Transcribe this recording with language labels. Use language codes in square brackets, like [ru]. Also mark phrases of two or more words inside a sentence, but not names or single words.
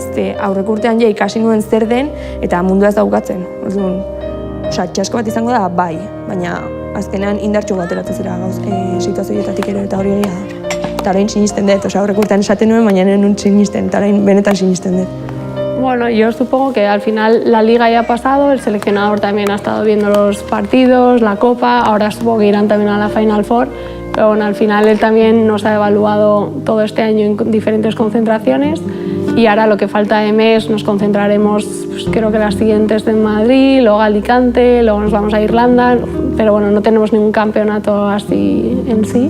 [eu] Aurreko urtean ja ikasi nuen zer den, eta mundua ez daukatzen. Orduan, osea, txasko bat izango da, bai, baina azkenean indartxo bat eratzen zera situazioetatik ere, eta hori egia da. Eta orain sinisten dut, osea, aurreko urtean esaten nuen, baina nuen sinisten, eta orain benetan sinisten dut. [es] Bueno, yo supongo que al final la liga ya ha pasado, el seleccionador también ha estado viendo los partidos, la copa, ahora supongo que irán también a la Final Four, pero bueno, al final él también nos ha evaluado todo este año en diferentes concentraciones y ahora lo que falta de mes nos concentraremos, pues, creo que las siguientes en Madrid, luego Alicante, luego nos vamos a Irlanda, pero bueno, no tenemos ningún campeonato así en sí.